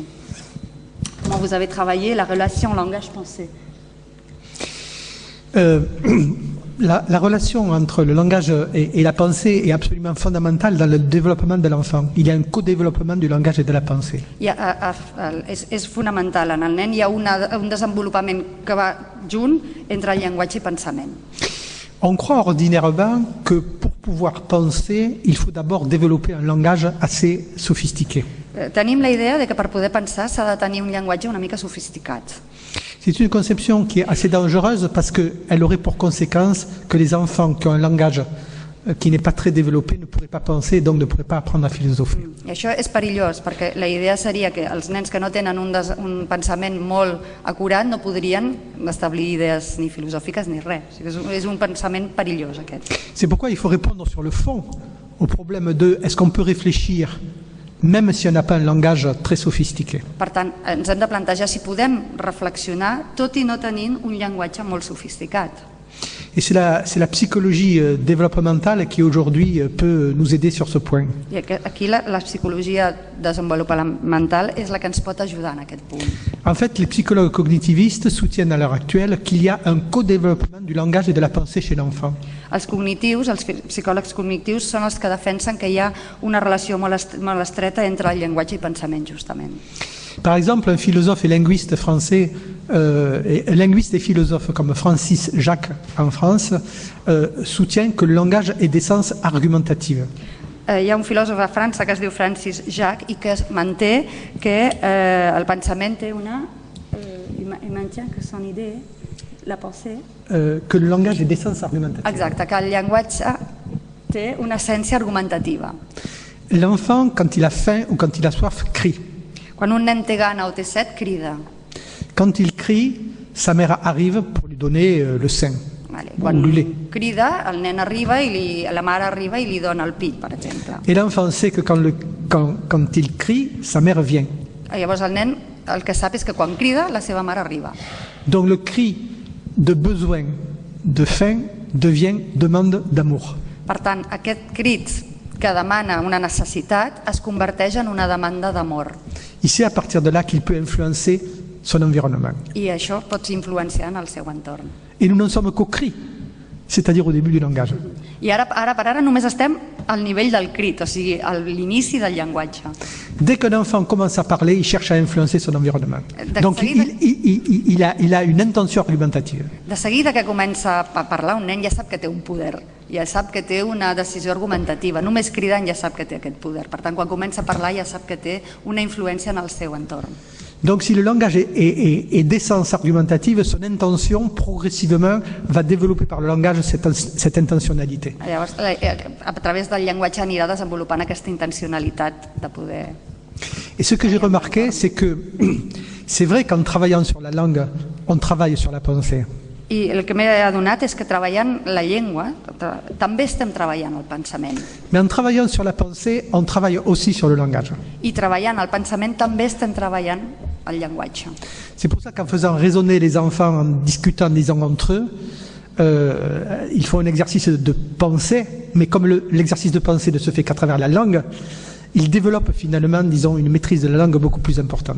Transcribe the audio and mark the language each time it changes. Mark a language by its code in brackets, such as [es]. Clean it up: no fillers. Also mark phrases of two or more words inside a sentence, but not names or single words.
[fr] Comment vous avez travaillé la relation langage-pensée? La relation entre le langage et la pensée est absolument fondamentale dans le développement de l'enfant. Il y a un co-développement du langage et de la pensée. [ca] És fonamental. En el nen hi ha un desenvolupament que va junt entre el llenguatge i pensament. [fr] On croit ordinairement que pour pouvoir penser, il faut d'abord développer un langage assez sophistiqué. [ca] Tenim la idea de que per poder pensar s'ha de tenir un llenguatge una mica sofisticat. [fr] C'est une conception qui est assez dangereuse parce qu'elle aurait pour conséquence que les enfants qui ont un langage qui n'est pas très développé ne pourraient pas penser et donc ne pourraient pas apprendre à philosopher. [ca] I això és perillós perquè la idea seria que els nens que no tenen un pensament molt acurat no podrien establir idees ni filosòfiques ni res. És un pensament perillós aquest. [fr] C'est pourquoi il faut répondre sur le fond au problème de est-ce qu'on peut réfléchir même si on n'a pas un langage très sophistiqué. [ca] Per tant, ens hem de plantejar si podem reflexionar tot i no tenint un llenguatge molt sofisticat. [fr] Et c'est la psychologie développementale qui aujourd'hui peut nous aider sur ce point. [ca] I aquí la psicologia desenvolupamental és la que ens pot ajudar en aquest punt. [fr] En fait, les psychologues cognitivistes soutiennent à l'heure actuelle qu'il y a un co-développement du langage et de la pensée chez l'enfant. [ca] Els psicòlegs cognitius són els que defensen que hi ha una relació molt estreta entre el llenguatge i pensament, justament. [fr] Par exemple, un philosophe et linguiste français, linguiste et philosophe comme Francis Jacques en France, soutient que le langage est d'essence argumentative. [ca] Hi ha un filòsof a França que es diu Francis Jacques i que manté que el pensament té una imatge, que [fr] son idée, la pensée... que le langage est d'essence argumentative. [ca] Exacte, que el llenguatge té una essència argumentativa. [fr] L'enfant, quand il a faim ou quand il a soif, crie. [ca] Quan un nen té gana o té set, crida. [fr] Quand il crie, sa mère arrive pour lui donner le sein. [ca] Quan crida, el nen arriba i la mare arriba i li dona el pit, per exemple. [fr] Et l'enfant sait que quand il crie, sa mère vient. [ca] Llavors el nen el que sap és que quan crida, la seva mare arriba. [fr] Donc le cri de besoin, de faim, devient demande d'amour. [ca] Per tant, aquest crit que demana una necessitat es converteix en una demanda d'amor. [fr] Et c'est à partir de là qu'il peut influencer son environnement. [ca] I això pot influenciar en el seu entorn. [fr] Et nous n'en sommes qu'au cri, c'est-à-dire au début du langage. [ca] I ara per ara només estem al nivell del crit, o sigui, a l'inici del llenguatge. [fr] Dès qu'un enfant commence à parler, il cherche à influencer son environnement. Donc il a une intention argumentative. [ca] De seguida que comença a parlar, un nen ja sap que té un poder, ja sap que té una decisió argumentativa. Només cridant ja sap que té aquest poder. Per tant, quan comença a parlar ja sap que té una influència en el seu entorn. [fr] Donc si le langage est d'essence argumentative, son intention progressivement va développer par le langage cette intentionnalité. [ca] Llavors, a través del llenguatge anirà desenvolupant aquesta intencionalitat de poder... [fr] Et ce que j'ai remarqué, c'est que c'est vrai qu'en travaillant sur la langue, on travaille sur la pensée. [ca] I el que m'he adonat és que treballant la llengua també estem treballant el pensament. [fr] Mais en travaillant sur la pensée, on travaille aussi sur le langage. [ca] I treballant el pensament també estem treballant el llenguatge. [fr] C'est pour ça qu'en faisant raisonner les enfants, en discutant, disons, entre eux, il faut un exercice de pensée, mais comme l'exercice de pensée ne se fait qu'à travers la langue, il développe finalement, disons, une maîtrise de la langue beaucoup plus importante.